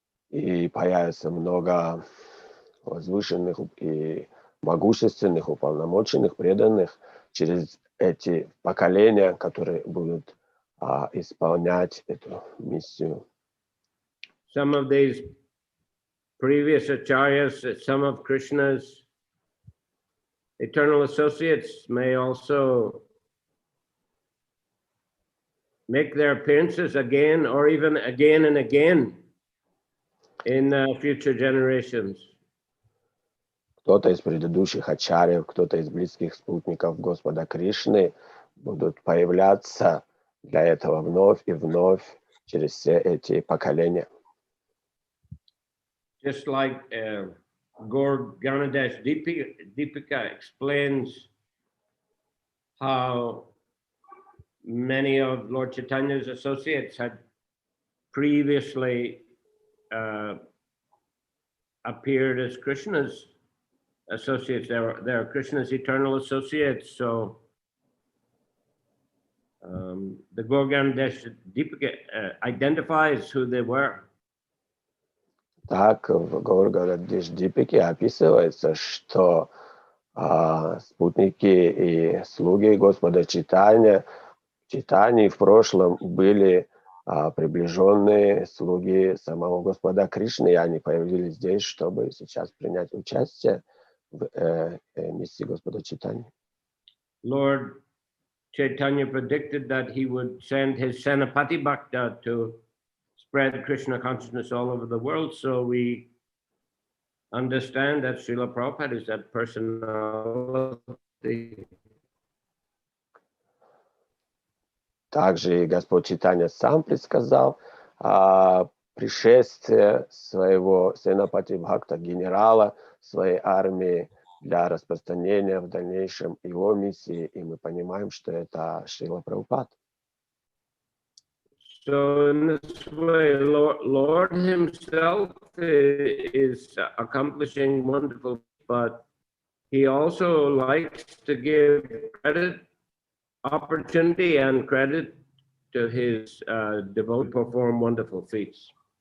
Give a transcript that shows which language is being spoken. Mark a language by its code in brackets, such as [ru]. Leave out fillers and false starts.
[ru] И появится много возвышенных и могущественных, уполномоченных, преданных через эти поколения, которые будут исполнять эту миссию. [en] Some of these previous acharyas, some of Krishna's eternal associates may also make their appearances again or even again and again in future generations. [ru] Кто-то из предыдущих ачарьев, кто-то из близких спутников Господа Кришны будут появляться для этого вновь и вновь через все эти поколения. [en] Just like Gaur Gyanadash Deepika explains how many of Lord Chaitanya's associates had previously appeared as Krishna's associates. They are Krishna's eternal associates. So the Gaur Gyanadash Deepika identifies who they were. [ru] Так, в Гаур-Дипике описывается, что спутники и слуги Господа Чайтаньи в прошлом были приближенные слуги самого Господа Кришны, и они появились здесь, чтобы сейчас принять участие в миссии Господа Чайтаньи. [en] Lord Chaitanya predicted that he would send his Senapati Bhakta to spread Krishna consciousness all over the world. So we understand that Srila Prabhupada is that personality. [ru] Также и Господь Чайтанья сам предсказал пришествие своего Сенапати Бхакта, генерала своей армии, для распространения в дальнейшем его миссии, и мы понимаем, что это Шрила Прабхупад. [en] So in this way, Lord himself is accomplishing wonderful, but he also likes to give credit, opportunity and credit to his devotees to perform wonderful feats.